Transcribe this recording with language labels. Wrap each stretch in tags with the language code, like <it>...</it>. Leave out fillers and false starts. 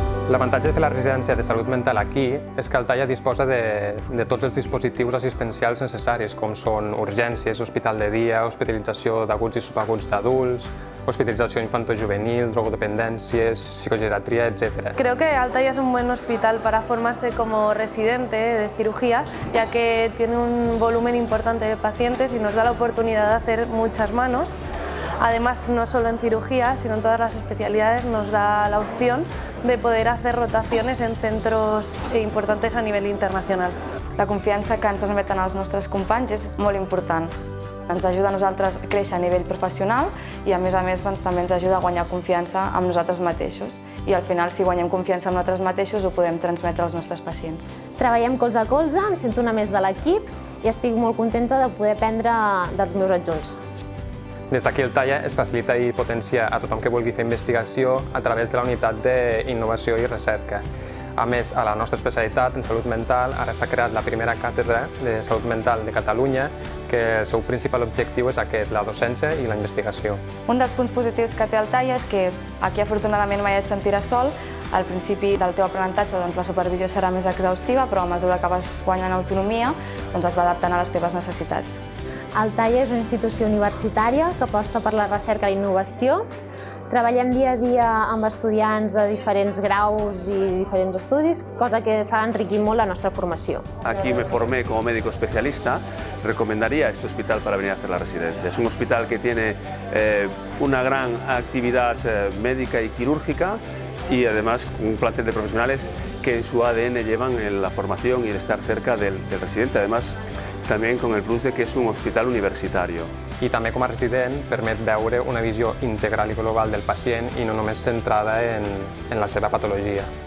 <ca>L'avantatge de fer la residència de salut mental aquí és que Altaia disposa de tots els dispositius assistencials necessaris, com són urgències, hospital de dia, hospitalització d'aguts i subaguts d'adults, hospitalització infantojuvenil, drogodependències, psicogeriatría, etc.</ca> <es>Creo que Altaia es un buen hospital para formarse como residente de cirugía, ya que tiene un volumen importante de pacientes y nos da la oportunidad de hacer muchas manos. Además, no solo en cirugía, sino en todas las especialidades nos da la opción de poder hacer rotaciones en centros importantes a nivell internacional.</es> <ca>La confiança que ens transmeten els nostres companys és molt important. Ens ajuda a nosaltres a créixer a nivell professional i, a més, també ens ajuda a guanyar confiança amb nosaltres mateixos. I al final, si guanyem confiança amb nosaltres mateixos, ho podem transmetre als nostres pacients. Treballem colze a colze, em sento una més de l'equip i estic molt contenta de poder aprendre dels meus adjunts. Des d'aquí Altaia es facilita i potencia a tothom que vulgui fer investigació a través de la unitat d'innovació i recerca. A més, a la nostra especialitat en salut mental ara s'ha creat la primera càtedra de salut mental de Catalunya, que el seu principal objectiu és aquest, la docència i la investigació. Un dels punts positius que té Altaia és que aquí afortunadament mai et sentiràs sol. Al principi del teu aprenentatge la supervisió serà més exhaustiva, però a mesura que vas guanyant autonomia es va adaptant a les teves necessitats. Altaia és una institució universitària que aposta per la recerca i la innovació, Treballem dia a dia amb estudiants de diferents graus i diferents estudis, cosa que fa enriquir molt la nostra formació.</ca> <es>Aquí me formé como médico especialista, recomendaría este hospital para venir a hacer la residencia. Es un hospital que tiene una gran actividad médica y quirúrgica y además un plantel de profesionales que en su ADN llevan la formación y el estar cerca del residente, además también con el plus de que és un hospital universitario.</es> <ca>I també com a resident permet veure una visió integral i global del pacient i no només centrada en la seva patologia.</ca>